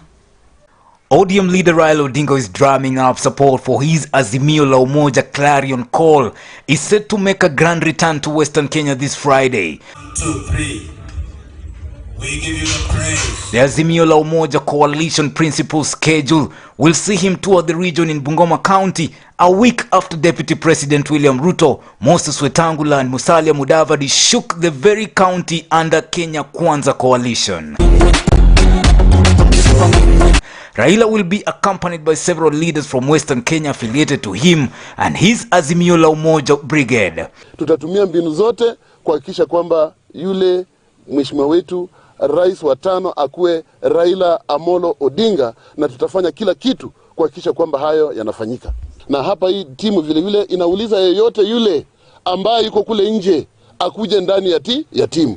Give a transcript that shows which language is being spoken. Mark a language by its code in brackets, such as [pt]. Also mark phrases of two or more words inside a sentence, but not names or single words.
[en] ODM leader Raila Odinga is drumming up support for his Azimio la Umoja clarion call. Is set to make a grand return to Western Kenya this Friday. 1, 2, 3. We give you the praise. The Azimio la Umoja coalition principal schedule will see him tour the region in Bungoma County a week after Deputy President William Ruto, Moses Wetangula and Musalia Mudavadi shook the very county under Kenya Kwanza coalition. Raila will be accompanied by several leaders from Western Kenya affiliated to him and his Azimio la Umoja brigade. [sw] Tutatumia mbinu zote kuhakikisha kwamba yule mheshimiwa wetu rais wa 5 akuwe Raila Amolo Odinga, na tutafanya kila kitu kuhakikisha kwamba hayo yanafanyika. Na hapa hii timu vile vile inauliza yeyote yule ambaye yuko kule nje akuje ndani ya timu.